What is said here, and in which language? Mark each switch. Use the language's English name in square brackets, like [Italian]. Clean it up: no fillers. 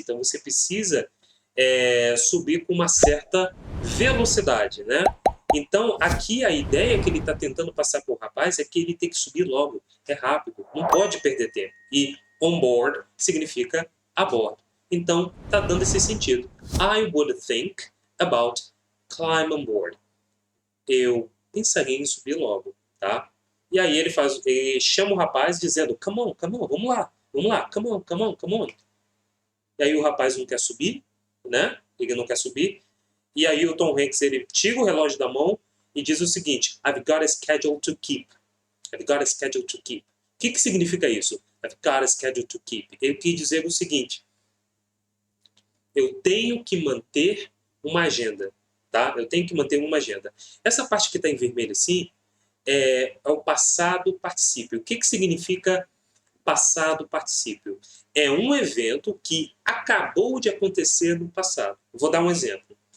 [Portuguese] Então você precisa subir com uma certa velocidade, né? Então aqui a ideia que ele está tentando passar para o rapaz é que ele tem que subir logo, é rápido, não pode perder tempo. E [English] on board [Portuguese] significa a bordo. Então está dando esse sentido. [English] I would think about climb on board. [Portuguese] Eu pensaria em subir logo, tá? E aí ele chama o rapaz dizendo, [English] come on, [Portuguese] vamos lá, come on. E aí o rapaz não quer subir, né? Ele não quer subir. E aí o Tom Hanks, ele tira o relógio da mão e diz o seguinte, [English] I've got a schedule to keep. I've got a schedule to keep. [Portuguese] O que significa isso? [English] I've got a schedule to keep. [Portuguese] Ele quis dizer o seguinte, eu tenho que manter uma agenda, tá? Eu tenho que manter uma agenda. Essa parte que está em vermelho assim, é o passado particípio. O que significa passado particípio? É um evento que acabou de acontecer no passado. Vou dar um exemplo.